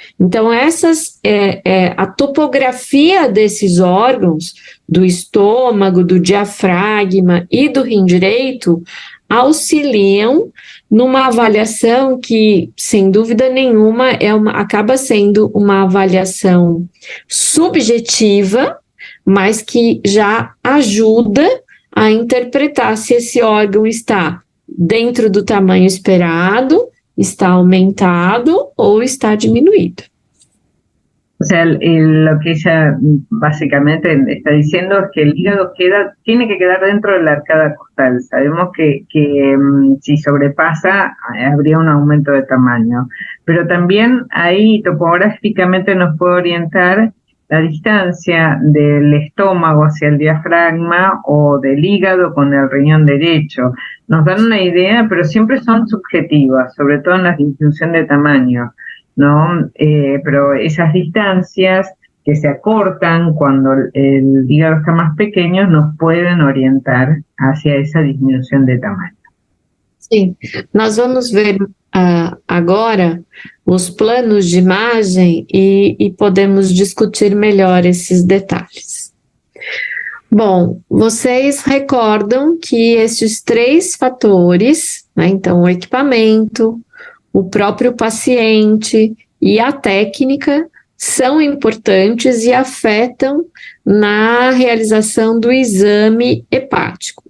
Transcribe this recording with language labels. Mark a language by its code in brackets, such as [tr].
[pt] Então, a topografia desses órgãos, do estômago, do diafragma e do rim direito, auxiliam numa avaliação que, sem dúvida nenhuma, acaba sendo uma avaliação subjetiva, mas que já ajuda a interpretar se esse órgão está dentro do tamanho esperado, está aumentado ou está diminuido. [es] O sea, lo que ella básicamente está diciendo es que el hígado tiene que quedar dentro de la arcada costal. Sabemos que si sobrepasa habría un aumento de tamaño, pero también ahí topográficamente nos puede orientar la distancia del estómago hacia el diafragma o del hígado con el riñón derecho. Nos dan una idea, pero siempre son subjetivas, sobre todo en la disminución de tamaño, ¿no? Pero esas distancias que se acortan cuando el hígado está más pequeño nos pueden orientar hacia esa disminución de tamaño. [pt] Sim, nós vamos ver agora os planos de imagem e podemos discutir melhor esses detalhes. Bom, vocês recordam que esses 3 fatores, né, então o equipamento, o próprio paciente e a técnica são importantes e afetam na realização do exame hepático.